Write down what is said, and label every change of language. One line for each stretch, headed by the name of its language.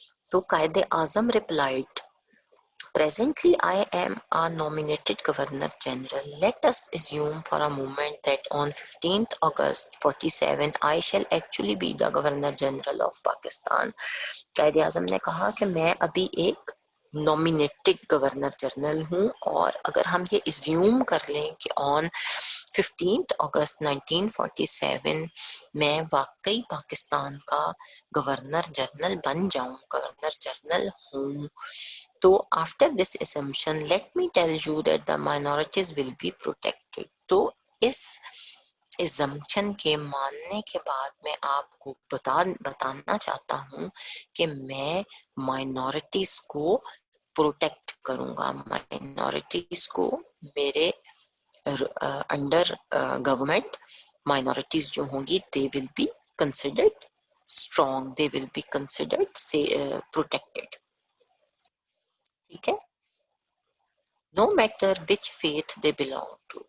Urdu: تو
English: Quaid Azam replied, presently I am a nominated Governor General. Let us assume for a moment that on 15th August 47 I shall actually be the Governor General of Pakistan.
Urdu: Quaid Azam نے کہا کہ میں ابھی ایک nominated governor general ہوں، اور اگر ہم یہ ایزیوم کر لیں کہ آن 15 اگست 1947 میں واقعی پاکستان کا گورنر جنرل بن جاؤں، گورنر جنرل ہوں، تو
English: after this assumption let me tell you that the minorities will be protected.
Urdu: تو اس assumption کے ماننے کے بعد میں آپ کو بتانا چاہتا ہوں کہ میں مائنورٹیز کو پروٹیکٹ کروں گا، مائنورٹیز کو میرے انڈر گورنمنٹ مائنورٹیز جو ہوں گی
English: they will be considered strong, they will be considered protected.
Urdu: ٹھیک ہے.
English: No matter which faith they belong to.